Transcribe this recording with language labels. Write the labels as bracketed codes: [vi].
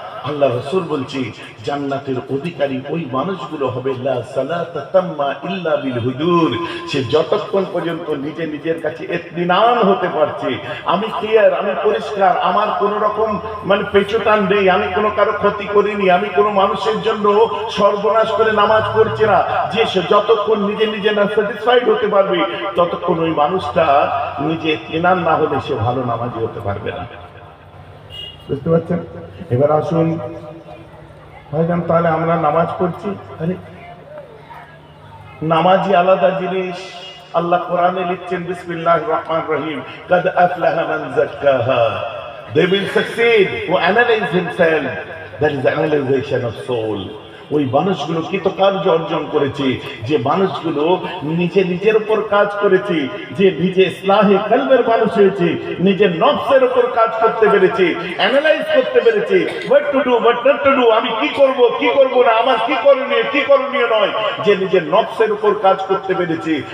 [bn] আল্লাহ রাসূল বলছি জান্নাতের অধিকারী ওই মানুষগুলো হবে [ar] লা সালাতা তাম্মা ইল্লা বিল হুজুর, [bn] সে যতক্ষণ পর্যন্ত নিজে নিজের কাছে ইতমিনান হতে পারছে, আমি ক্লিয়ার, আমি পরিষ্কার, আমার কোনো রকম পেছুটান নেই, আমি কোনো কারো ক্ষতি করিনি, আমি কোনো মানুষের জন্য সর্বনাশ করে নামাজ পড়ছি না, যে সে যতক্ষণ নিজে নিজে না স্যাটিসফাইড হতে পারবে ততক্ষণ ওই মানুষটা নিজে ইতমিনান না হলে সে ভালো নামাজি হতে পারবে না। বুঝতে পারছেন? এবার আসুন ভাইজান, তাহলে আমরা নামাজ পড়ছি, আরে নামাজি আলাদা জিনিস। আল্লাহ কোরআনে লিখছেন [ar] বিসমিল্লাহির রহমানির রহিম, কাদ আফলাহা মান যাক্কাহা, [en] they will succeed who analyze himself, that is the analyzation of soul। [bn] ওই মানুষগুলো কৃতকার্য অর্জন করেছে, যে মানুষগুলো নিজে নিজের উপর কাজ করেছে, যে নিজে ইসলাহে কলবের মানুষ হয়েছে, নিজের নফসের উপর কাজ করতে পেরেছে, অ্যানালাইজ করতে পেরেছে, [en] what to do what not to do, [bn] আমি কি করব কি করব না, আমার কি করণীয় কি করণীয় নয়, যে নিজের নফসের উপর কাজ করতে পেরেছে।